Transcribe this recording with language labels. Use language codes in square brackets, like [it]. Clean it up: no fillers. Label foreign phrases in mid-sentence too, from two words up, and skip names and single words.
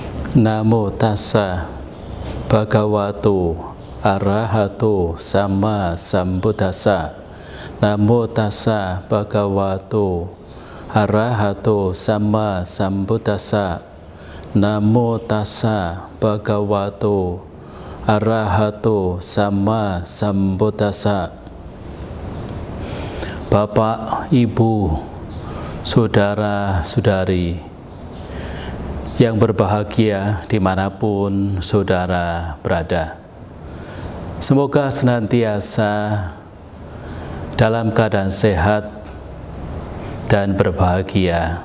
[pi] Namo tassa bhagavato arahato sama sambuddhassa. Namo tassa bhagavato arahato sama sambuddhassa. Namo tassa bhagavato arahato sama sambuddhassa. [id] Bapak, Ibu, saudara-saudari yang berbahagia dimanapun saudara berada, semoga senantiasa dalam keadaan sehat dan berbahagia.